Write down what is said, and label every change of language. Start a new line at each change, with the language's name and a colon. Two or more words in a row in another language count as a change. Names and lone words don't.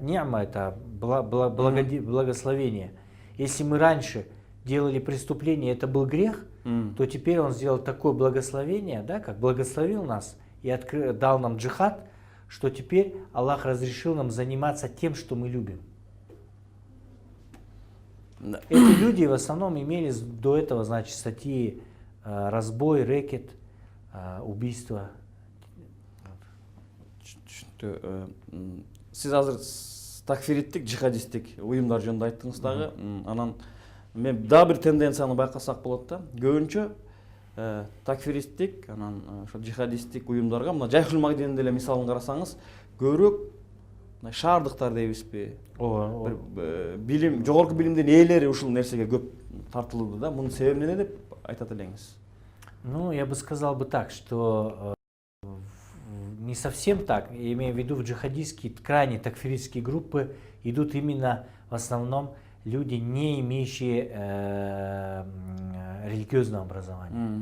Russian: Ни'ма — это благословение. Если мы раньше делали преступление, это был грех, то теперь он сделал такое благословение, да, как благословил нас и дал нам джихад, что теперь Аллах разрешил нам заниматься тем, что мы любим. Эти люди в основном имели до этого, значит, статьи разбой, рэкет, убийство.
Kyrgyz: Сиз азыр такфириттик, джихадисттик уюмдар жөнүндө айттыңыз дагы. Анан мен дагы бир тенденцияны байкасак болот да. Көбүнчө такфиристтик, анан ошо джихадисттик уюмдарга мына Жайшыл Махдинин деле мисалын карасаңыз, көбүрөөк шаардыктар дейбизби? Билим, жогорку билимдин ээлери ушул нерсеге көп тартылды да. Мунун себеби эмне деп айтат элеңиз?
Russian: Ну, я бы сказал бы так, что не совсем так. Я имею в виду, в джихадистские, крайне такфиристские группы идут именно в основном люди, не имеющие религиозного образования.